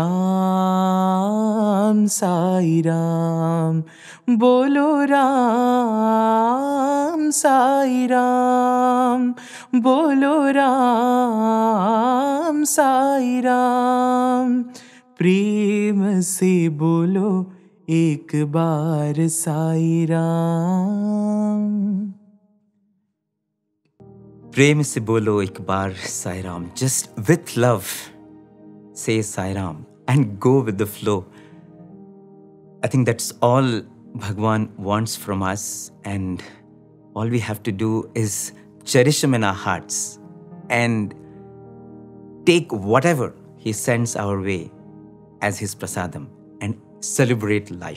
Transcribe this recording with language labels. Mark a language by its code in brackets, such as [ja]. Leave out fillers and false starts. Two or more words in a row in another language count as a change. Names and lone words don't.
[hi] राम साई राम, बोलो राम साई राम, बोलो राम साई राम, प्रेम से बोलो एक बार साई राम. प्रेम से बोलो एक बार साई राम. [en] Just with love, say Sai Ram and go with the flow. I think that's all Bhagwan wants from us, and all we have to do is cherish him in our hearts and take whatever he sends our way as his prasadam and celebrate life.